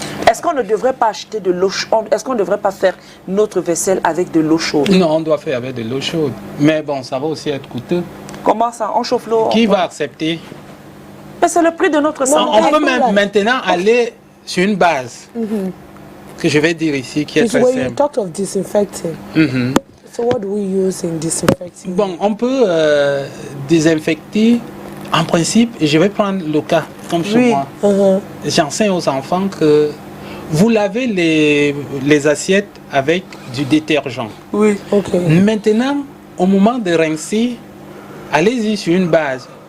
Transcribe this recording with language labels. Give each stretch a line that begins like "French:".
French: Est-ce qu'on ne devrait pas acheter de l'eau chaude? Est-ce qu'on ne devrait pas faire notre vaisselle avec de l'eau chaude? Non, on doit faire avec de l'eau chaude. Mais bon, ça va aussi être coûteux. Comment ça? On chauffe l'eau? Qui va accepter? Mais c'est le prix de notre santé. On peut même maintenant aller sur une base que je vais dire ici, qui est très simple.
English: You talked of disinfecting. So what do we use in disinfecting?
French: Bon, on peut désinfecter. En principe, je vais prendre le cas comme chez moi. J'enseigne aux enfants que vous lavez les assiettes avec du détergent. Oui. Okay. Maintenant, au moment de rincer, allez-y sur une base.